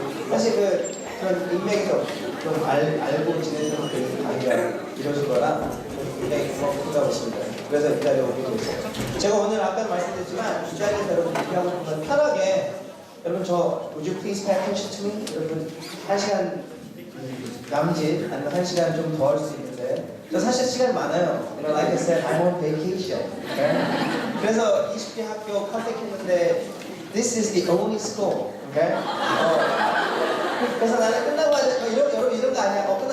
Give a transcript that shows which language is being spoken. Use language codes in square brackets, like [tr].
[ko] 사실 그런 인맥에서 좀 알고 지내는 그 관계가 이루어진 거라 굉장히 고맙다고 있습니다. 그래서 이 자리에 오게 됐어요. 제가 오늘 아까 말씀드렸지만 이 자리에서 여러분 얘기하고 싶은 건 편하게 여러분 저 [en] Would you please pay attention to me? [ko] 여러분 1시간 남짓 아니면 1시간 좀 더 할 수 있는데 저 사실 시간 많아요. [en] You know, like I said, I'm on vacation. Okay? [ko] 그래서 20개 학교 컨택했는데 [en] This is the only school. Okay? [ko] 그래서 나는 끝나고 여러분 이런 거 아니야.